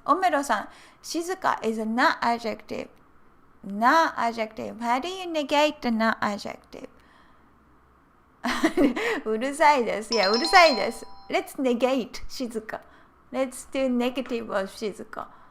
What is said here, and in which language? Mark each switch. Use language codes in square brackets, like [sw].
[en] オメロさん、静か is a not adjective. Not adjective. How do you negate the not adjective? [ja] うるさいです。いや、うるさいです。 [en] Let's negate 静か。 Let's do negative of 静か。